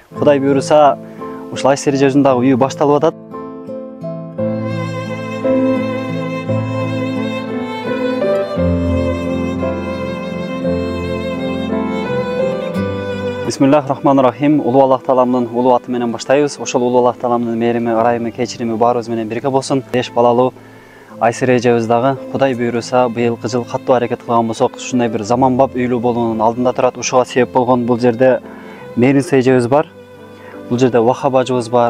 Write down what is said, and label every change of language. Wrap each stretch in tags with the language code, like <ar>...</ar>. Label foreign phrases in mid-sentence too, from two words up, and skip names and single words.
<ky>Кудай буйруса ушул Айсери өзүндагы үйү башталып атат.</ky> <ar>بسم الله الرحمن الرحيم.</ar> <ky>Улуу Аллах Тааламдын улуу аты менен баштайбыз. Ошол улуу Аллах Тааламдын мээрими, ырайымы, кечирими баарыбыз менен бирге болсун. 5 балалуу Айсери эжебиз дагы Кудай буйруса быйылкы жыл каттуу аракет кылган болсок, ушундай бир заманбап үйлүү болуунун алдында турат. Ушуга себеп болгон бул жерде Мээринса эжебиз бар. Бул жерде Вахап ажыбыз бар.</ky>